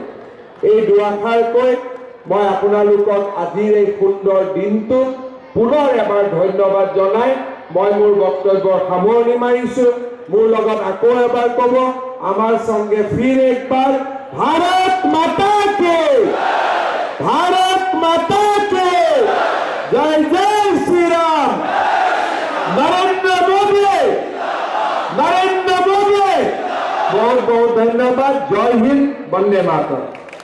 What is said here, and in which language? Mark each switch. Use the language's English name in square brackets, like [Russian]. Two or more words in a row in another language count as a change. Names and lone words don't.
[Assamese] এই দুআষাৰ কৈ মই আপোনালোকক আজিৰ এই সুন্দৰ দিনটো পুনৰ এবাৰ ধন্যবাদ জনাই মই মোৰ বক্তব্যৰ সামৰণি মাৰিছোঁ। মোৰ লগত আকৌ এবাৰ ক'ব, [Hindi] हमारे संगे फिर एकबार भारत माता के, भारत माता के जय जय श्री राम। নরেন্দ্র মোদী, নরেন্দ্র মোদী। बहुत बहुत धन्यवाद। जय हिंद, वंदे मातरम।